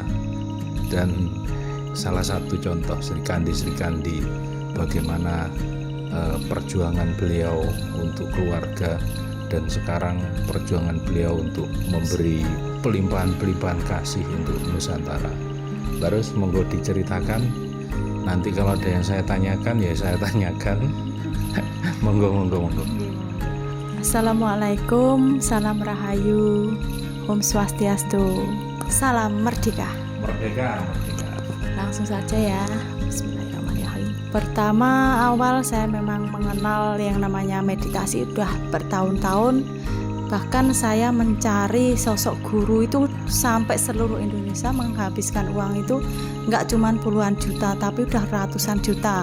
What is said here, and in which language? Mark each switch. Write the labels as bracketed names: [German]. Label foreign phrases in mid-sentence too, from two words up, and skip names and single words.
[Indonesian] Dan salah satu contoh Sri Kandi bagaimana perjuangan beliau untuk keluarga, dan sekarang perjuangan beliau untuk memberi pelimpahan-pelimpahan kasih untuk Nusantara. Terus monggo diceritakan, nanti kalau ada yang saya tanyakan ya saya tanyakan. monggo. Assalamualaikum, salam rahayu, [Sanskrit] ॐ स्वस्त्यस्तु, [Indonesian] salam merdeka. Merdeka. Langsung saja ya. Bismillahirrahmanirrahim. Pertama awal saya memang mengenal yang namanya meditasi udah bertahun-tahun. Bahkan saya mencari sosok guru itu sampai seluruh Indonesia, menghabiskan uang itu nggak cuma puluhan juta tapi udah ratusan juta.